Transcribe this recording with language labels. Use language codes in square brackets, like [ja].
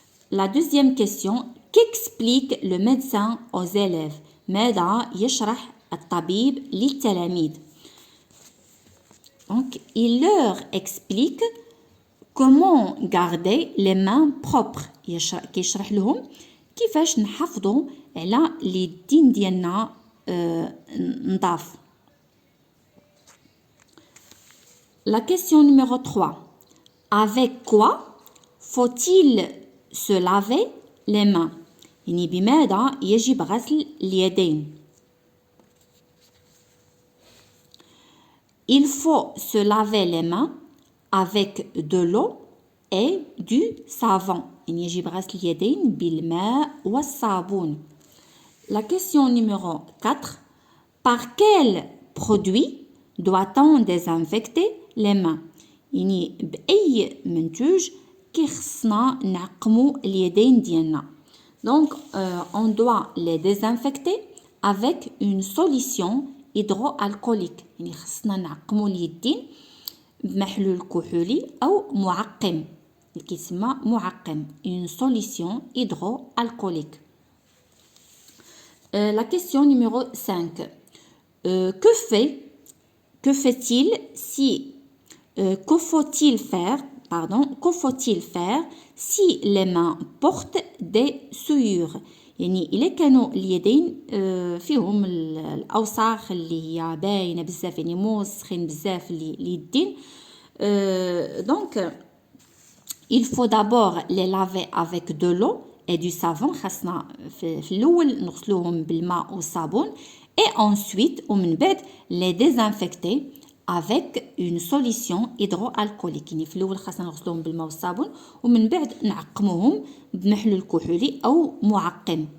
[fr] La deuxième question, qu'explique le médecin aux élèves؟ [ar] ماذا يشرح الطبيب للتلاميذ؟ [fr] Donc, il leur explique comment garder les mains propres. [ar] كيشرح لهم كيفاش نحافظوا على اليدين ديالنا نظاف. [fr] La question numéro 3. Avec quoi faut-il se laver les mains؟ [ar] يعني بماذا يجب غسل اليدين؟ [fr] Il faut se laver les mains avec de l'eau et du savon. [ar] يعني يجب غسل اليدين بالماء والصابون. [fr] La question numéro 4. Par quel produit doit-on désinfecter les mains؟ [ar] يعني بأي منتوج كيخصنا نعقمو اليدين ديالنا. [fr] Donc, on doit les désinfecter avec une solution hydroalcoolique. [ar] يعني خصنا نعقمو اليدين بمحلول كحولي أو معقم. اللي كيسمى معقم. [fr] Une solution hydroalcoolique. La question numéro 5. Que faut-il si les mains portent des souillures؟ [ar] يعني إلا كانوا اليدين فيهم الأوساخ اللي هي باينة بزاف يعني موسخين بزاف اليدين. [fr] Donc il faut d'abord les laver avec de l'eau et du savon. [ar] خاصنا في الأول نغسلوهم بالماء والصابون [fr] et ensuite [ar] ومن بعد [fr] les désinfecter avec une solution hydroalcoolique. [ar] يعني في الأول خاصنا نغسلوهم بالماء والصابون ومن بعد نعقموهم بمحلول كحولي أو معقم.